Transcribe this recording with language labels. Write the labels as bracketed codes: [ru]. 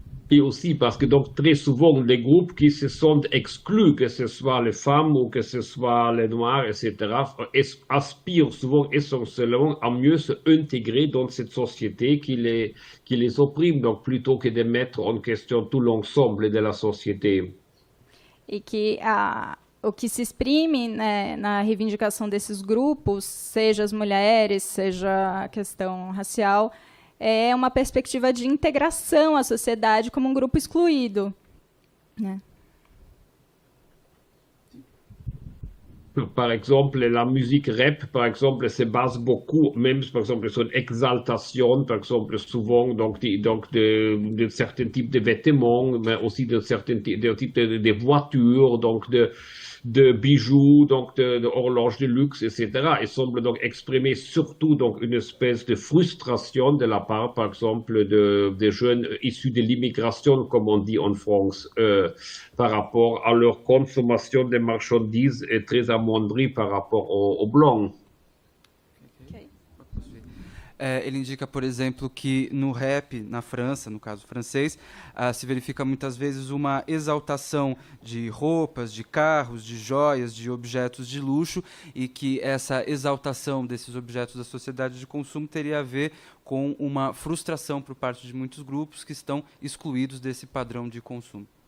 [fr] Et aussi parce que donc très souvent les groupes qui se sont exclus, que ce soit les femmes ou que ce soit les noirs, etc., aspirent souvent essentiellement à mieux se intégrer dans cette société qui les opprime, donc plutôt que de mettre en question tout l'ensemble de la société. [pt] E que o que se exprime, né, na reivindicação desses grupos, seja as mulheres, seja a questão racial, é uma perspectiva de integração à sociedade como um grupo excluído, né? [fr] Par exemple, la musique rap, par exemple, se base beaucoup, même par exemple sur une exaltation, par exemple, souvent de certains types de vêtements, mais aussi de certains types de voitures, donc de bijoux, donc de horloges de luxe, etc. Et semble donc exprimer surtout donc une espèce de frustration de la part, par exemple, des jeunes issus de l'immigration, comme on dit en France, par rapport à leur consommation de marchandises est très amoindrie par rapport aux Blancs. [pt] Ele indica, por exemplo, que no rap, na França, no caso francês, se verifica muitas vezes uma exaltação de roupas, de carros, de joias, de objetos de luxo, e que essa exaltação desses objetos da sociedade de consumo teria a ver com uma frustração por parte de muitos grupos que estão excluídos desse padrão de consumo.